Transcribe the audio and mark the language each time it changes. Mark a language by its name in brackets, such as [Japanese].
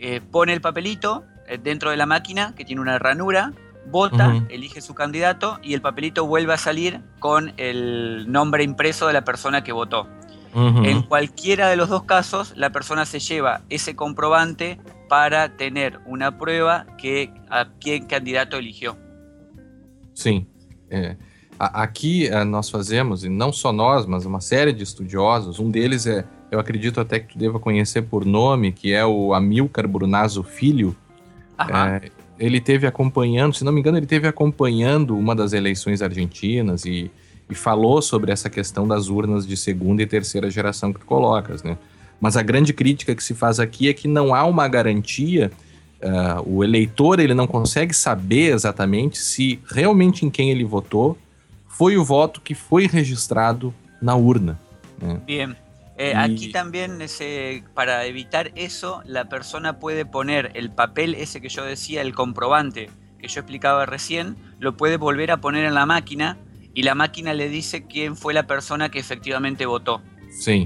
[Spanish] Pone el papelito dentro de la máquina, que tiene una ranura, vota, elige su candidato y el papelito vuelve a salir con el nombre impreso de la persona que votó. En cualquiera de los dos casos, la persona se lleva ese comprobante para tener una prueba a quién candidato eligió. [Portuguese] Sim, aqui nós fazemos, e não só nós, mas uma série de estudiosos, um deles é, eu acredito até que tu deva conhecer por nome, que é o Amílcar Brunazzo Filho. Ele teve acompanhando, se não me engano, ele teve acompanhando uma das eleições argentinas e falou sobre essa questão das urnas de segunda e terceira geração que tu colocas, né? Mas a grande crítica que se faz aqui é que não há uma garantia. O eleitor, ele não consegue saber exatamente se realmente em quem ele votou foi o voto que foi registrado na urna. [Spanish] Bien, Aquí también, para evitar eso, la persona puede poner el papel ese que yo decía, el comprobante que yo explicaba recién, lo puede volver a poner en la máquina y la máquina le dice quién fue la persona que efectivamente votó. Sí.